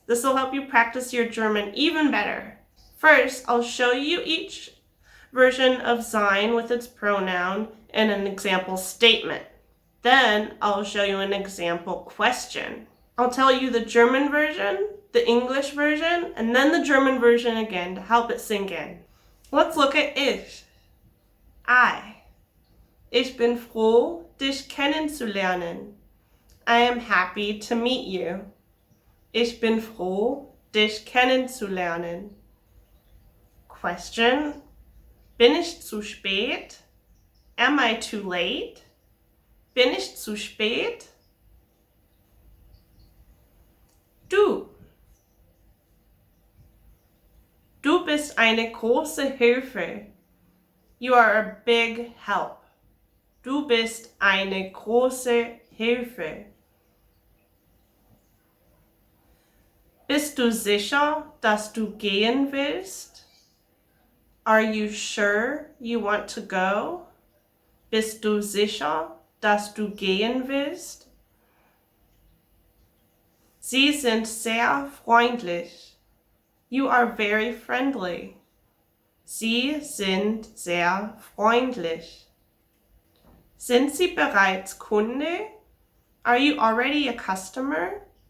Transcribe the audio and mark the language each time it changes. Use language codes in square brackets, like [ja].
[en] This will help you practice your German even better. First, I'll show you each version of sein with its pronoun in an example statement. Then I'll show you an example question. I'll tell you the German version, the English version, and then the German version again to help it sink in. Let's look at ich. I. [de] Ich bin froh, dich kennenzulernen. [en] I am happy to meet you. [de] Ich bin froh, dich kennenzulernen. Question. Bin ich zu spät? [en] Am I too late? [de] Bin ich zu spät? Du. Du bist eine große Hilfe. [en] You are a big help. [de] Du bist eine große Hilfe. Bist du sicher, dass du gehen willst? [en] Are you sure you want to go? [de] Bist du sicher, dass du gehen willst? Sie sind sehr freundlich. [en] You are very friendly. [de] Sie sind sehr freundlich. Sind Sie bereits Kunde? [en] Are you already a customer?